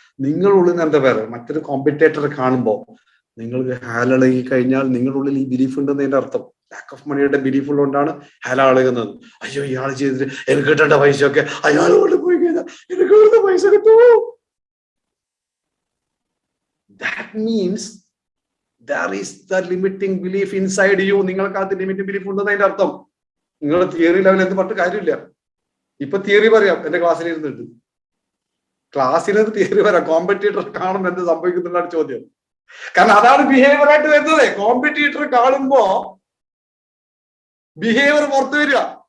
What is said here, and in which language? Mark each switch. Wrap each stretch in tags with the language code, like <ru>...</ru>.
<ml>നിങ്ങളുള്ളിൽ നിന്ന് എന്താ പേര്? മറ്റൊരു കോമ്പറ്റേറ്ററെ കാണുമ്പോൾ നിങ്ങൾക്ക് ഹാലളകി കഴിഞ്ഞാൽ നിങ്ങളുടെ ഉള്ളിൽ ഈ ബിലീഫ് ഉണ്ടെന്നതിന്റെ അർത്ഥം. ലാക്ക് ഓഫ് മണിയുടെ ബിലീഫ് ഉള്ളതുകൊണ്ടാണ് ഹാലകുന്നത്. അയ്യോ, ഇയാൾ ചെയ്തിട്ട് എനിക്ക് കിട്ടേണ്ട പൈസ ഒക്കെ അയാൾ കൊണ്ട് പോയി കഴിഞ്ഞാൽ എനിക്ക് കിട്ടുന്ന പൈസ കിട്ടുമോ?</ml> <en>That means there is the limiting belief inside you.</en> <ml>നിങ്ങൾക്ക് അത് ലിമിറ്റിംഗ് ബിലീഫ് ഉണ്ടെന്നതിന്റെ അർത്ഥം. നിങ്ങൾ തിയറി ലെവൽ എന്ത് പറഞ്ഞിട്ട് കാര്യമില്ല. ഇപ്പൊ തിയറി പറയാം, എന്റെ ക്ലാസ്സിൽ ഇരുന്നിട്ട് ക്ലാസ്സിലത് തിയറി വരാം. കോമ്പറ്റീറ്റർ കാണുമ്പോൾ എന്ത് സംഭവിക്കുന്നുള്ളതാണ് ചോദ്യം. കാരണം അതാണ് ബിഹേവിയർ ആയിട്ട് വരുന്നത്. കോമ്പറ്റീറ്റർ കാണുമ്പോ ബിഹേവിയർ പുറത്തു വരിക.</ml>